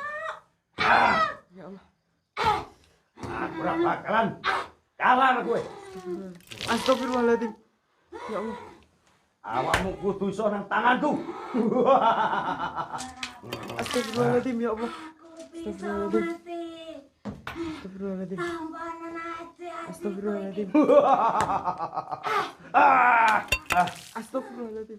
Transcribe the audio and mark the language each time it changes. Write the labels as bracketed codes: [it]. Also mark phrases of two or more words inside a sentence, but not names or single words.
[ar] Ya Allah. [jv] Ora bakalan kalah kowe. [ar] Astagfirullahaladzim. Ya Allah. [jv] Awakmu kudu iso nang tanganku. [ar] Astagfirullahaladzim, ya Allah. [jv] bisa [ar] Astagfirullahaladzim. [jv] mati. [ar] Astagfirullahaladzim. [jv] Tampanan aja. [ar] Astagfirullahaladzim. Astagfirullahaladzim.